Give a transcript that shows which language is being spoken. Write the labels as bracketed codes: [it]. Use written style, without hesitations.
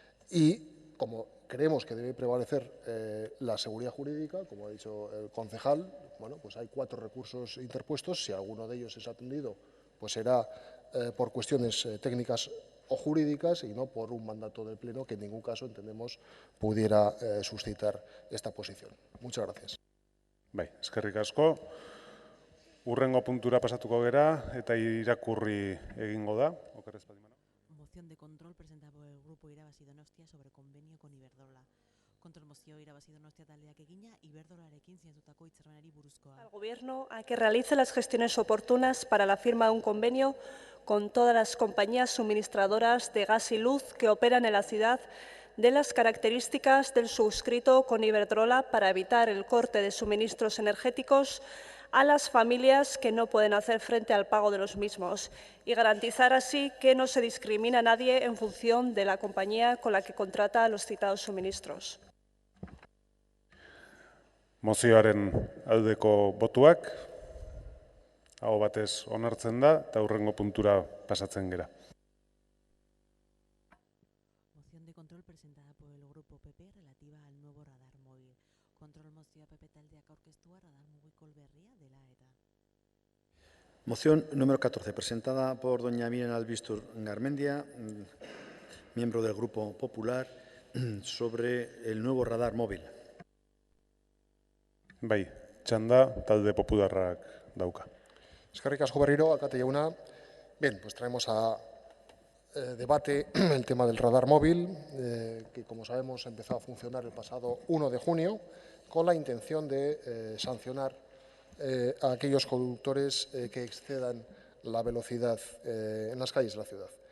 [es] Y como creemos que debe prevalecer la seguridad jurídica, como ha dicho el concejal, bueno, pues hay 4 recursos interpuestos. Si alguno de ellos es atendido, pues será por cuestiones técnicas o jurídicas y no por un mandato del Pleno que en ningún caso entendemos pudiera suscitar esta posición. Muchas gracias. [eu] Bai, eskerrik asko. Hurrengo puntura pasatuko gera eta irakurri egingo da. Oker ez baldin banago. [es] Moción de control presentada por el Grupo Irabazi Donostia sobre convenio con Iberdrola. [eu] Kontrol mozio Irabazi Donostia taldeak egina Iberdrolarekin sinatutako hitzarmenari buruzkoa. [es] Al Gobierno a que realice las gestiones oportunas para la firma de un convenio con todas las compañías suministradoras de gas y luz que operan en la ciudad de las características del suscrito con Iberdrola para evitar el corte de suministros energéticos a las familias que no pueden hacer frente al pago de los mismos y garantizar así que no se discrimina a nadie en función de la compañía con la que contrata los citados suministros. [eu] Mozioaren aldeko botuak, aho batez onartzen da, eta hurrengo puntura pasatzen gera. [es] Moción de control presentada por el Grupo PP relativa al nuevo radar móvil. [eu] Kontrol mozioa PP taldeak aurkeztua radar mugikol berria dela eta. [es] Moción número 14, presentada por doña Miren Albistur Garmendia, miembro del Grupo Popular, sobre el nuevo radar móvil. [eu] Bai, txanda talde popularrak dauka. Eskerrik asko berriro, alkate jauna. [es] Bien, pues traemos a debate el tema del radar móvil, que como sabemos empezó a funcionar el pasado 1 de junio, con la intención de sancionar a aquellos conductores que excedan la velocidad en las calles de la ciudad.